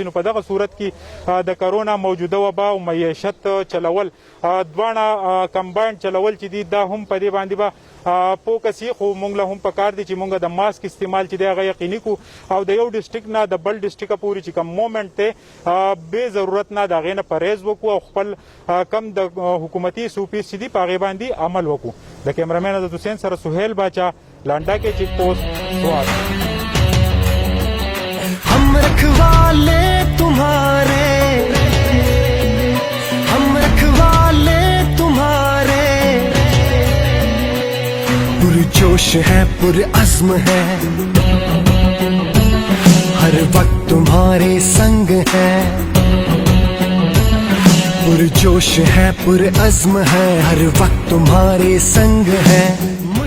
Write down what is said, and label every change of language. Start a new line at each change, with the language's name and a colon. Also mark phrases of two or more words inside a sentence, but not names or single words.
Pashto: نو په دغه صورت کې د کرونا موجوده وبا او معیشت چلول دواړه کمباین چلول چې دي دا هم په دې باندې به فوکس یې، خو موږ له هم پکار دي چې موږ د ماسک استعمال چې دی هغه یقیني کړو او د یو ډسټرکټ نه د بل ډسټرکټ پورې چې کوم مومنټ دی بې ضرورت نه د هغې نه پرهیز وکړو او خپل کم د حکومتي سوپیس چې دي په هغې باندې عمل وکړو. د کیمرامین عزت حسین سره سهیل باچا، لانډا کې چیک پوسټ سوات.
Hindi: हम रखवाले तुम्हारे, हम रखवाले तुम्हारे, पुरजोश है पुरअज़्म है, हर वक्त तुम्हारे संग है, पुरजोश है पुरअज़्म है, हर वक्त तुम्हारे संग है.